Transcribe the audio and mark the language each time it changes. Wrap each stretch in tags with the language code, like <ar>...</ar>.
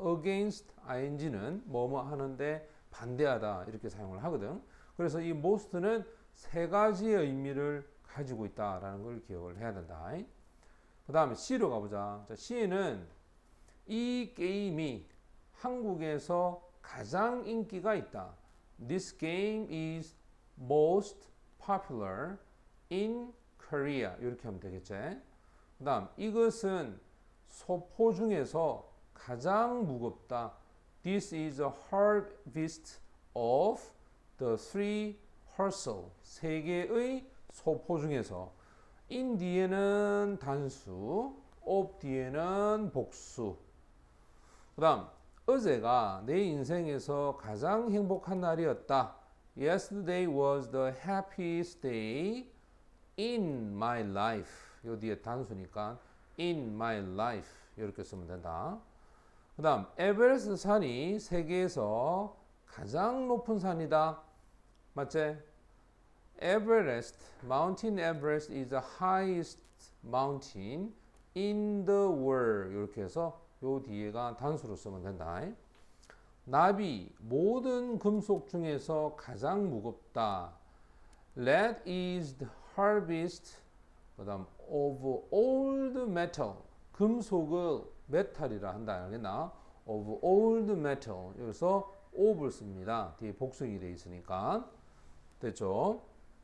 <en>against ing</en> <ko>는 뭐뭐 하는데 반대하다 이렇게 사용을 하거든. 그래서 이 most는 세 가지의 의미를 가지고 있다라는 걸 기억을 해야 된다. 그 다음에 C로 가보자. 자, C는 이 게임이 한국에서 가장 인기가 있다.</ko> <en>This game is most popular in Korea.</en> <ko>이렇게 하면 되겠지. 그 다음 이것은 소포 중에서 가장 무겁다.</ko> <en>This is the heaviest of the three parcel.</en> <ko>세 개의 소포 중에서 in 뒤에는 단수, of 뒤에는 복수. 그 다음 어제가 내 인생에서 가장 행복한 날이었다.</ko> <en>Yesterday was the happiest day in my life.</en> <ko>요 뒤에 단수니까</ko> <en>in my life</en> <ko>이렇게 쓰면 된다. 그 다음 에베레스트 산이 세계에서 가장 높은 산이다. 맞지?</ko> <en>Everest, Mountain Everest is the highest mountain in the world.</en> <ko>이렇게 해서 요 뒤에가 단수로 쓰면 된다. 납이 모든 금속 중에서 가장 무겁다.</ko> <en>Lead is the heaviest.</en> <ko>그다음</ko> <en>of all the metal.</en> <ko>금속을 메탈이라 한다. 알겠나?</ko> <en>Of all the metal.</en> <ko>여기서 of를 씁니다. 뒤에 복수이 돼 있으니까. 됐죠?</ko>